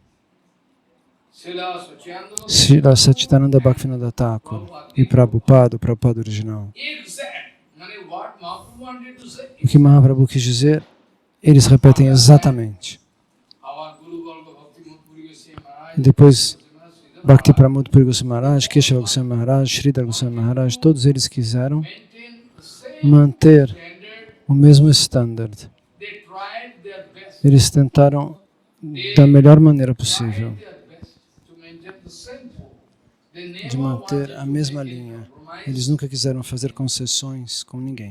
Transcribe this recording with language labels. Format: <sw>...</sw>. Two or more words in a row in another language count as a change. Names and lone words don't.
<pt>Srila Satchidananda Bhaktivinoda Thakur e Prabhupada, o Prabhupada original. O que Mahaprabhu quis dizer, eles repetem exatamente. Depois, Bhakti Pramod Puri Goswami Maharaj, Keshava Goswami Maharaj, Sridhar Goswami Maharaj, todos eles quiseram manter o mesmo standard. Eles tentaram da melhor maneira possível de manter a mesma linha. Eles nunca quiseram fazer concessões com ninguém.</pt>